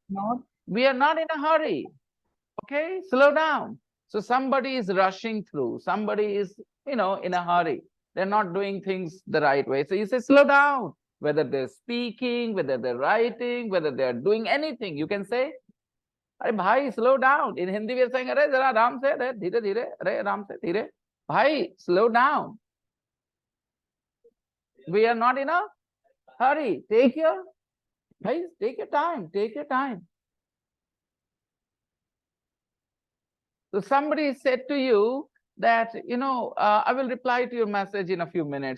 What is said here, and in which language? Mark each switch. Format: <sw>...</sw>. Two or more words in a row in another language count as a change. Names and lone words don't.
<en>We are not in a hurry. Okay, slow down. So somebody is rushing through, somebody is, in a hurry. They're not doing things the right way. So you say, slow down. Whether they're speaking, whether they're writing, whether they're doing anything, you can say,</en> <hi>अरे भाई,</hi> <en>slow down. In Hindi we are saying,</en> <hi>अरे जरा आराम से, अरे धीरे धीरे, अरे आराम से, धीरे. भाई,</hi> <en>slow down. We are not in a hurry. Take your time. Take your time. So somebody said to you that, I will reply to your message in a few minutes.</en>